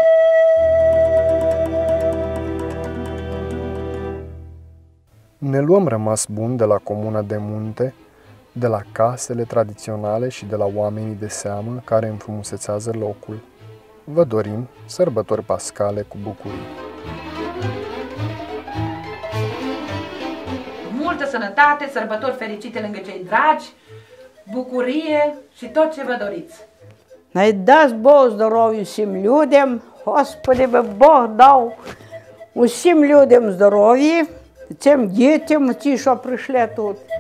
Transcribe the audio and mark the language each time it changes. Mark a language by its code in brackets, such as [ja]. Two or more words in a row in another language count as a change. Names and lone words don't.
[ro] Ne luăm rămas bun de la comuna de munte, de la casele tradiționale și de la oamenii de seamă care înfrumusețează locul. Vă dorim sărbători pascale cu bucurie! Multă sănătate, sărbători fericite lângă cei dragi, bucurie și tot ce vă doriți! [uk] Най даст Бог здоров'я всім людям, Господи, Бог дав усім людям здоров'я, цим дітям, ті, що прийшли тут.